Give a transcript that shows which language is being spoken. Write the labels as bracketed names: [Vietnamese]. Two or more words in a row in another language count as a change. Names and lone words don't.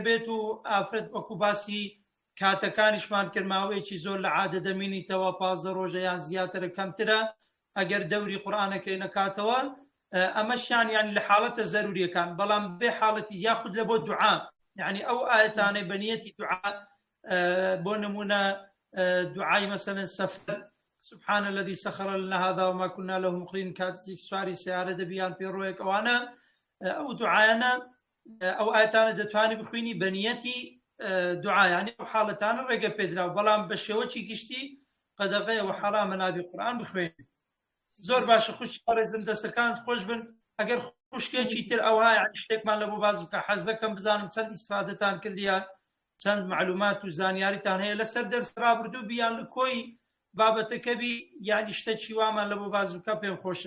[Central Kurdish] بێت و ئافرەت وەکو باسی کاتەکانیشمان کرد ماوەیەکی زۆر لە عادە دەمێنیتەوە 15 ڕۆژە یان زیاترە کەمترە ئەگەر دەوری قورئانەکەی نەکاتەوە ئەمەشیان یان لە حاڵەتە زەروریەکان بەڵام بێ حاڵەتی یاخود لە بۆ دوعا یعنی ئەو ئاەتانەی بەنیەتی دوعا بۆ نمونە دعای مثلا سەفەر [Arabic] سبحان الذي سخر لنا هذا وما كنا له مقرنين [Central Kurdish] کاتێک سواری سیارە دەبیان پێڕۆیەک ئەوانە ئەو دوعایانە ئەو ئاەتانە دەتوانی بخوێنی بەنیەتی دوعا یعنی ئەو حاڵەتانە ڕێگە پێدراوە بەڵام بە شێوەی گشتی قەدەغەیەوە حەرامە نابێ قورئان بخوێنی. زۆر باشە خوشی پارێزم دەستەکان خۆش بن ئەگەر خوشکێکی تر ئەوها یعنی شتێکمان لە بۆ باز بکە حەز دەکەم بزانم چەند ئیستفادەتان کردیان چەند معلومات و زانیاریتان هەیە لەسەر دەرس ڕابردوو بیان لە کۆی بابەتەکە بی یعنی شتێکی وامان لە بۆ باز بکە پێم خۆشە.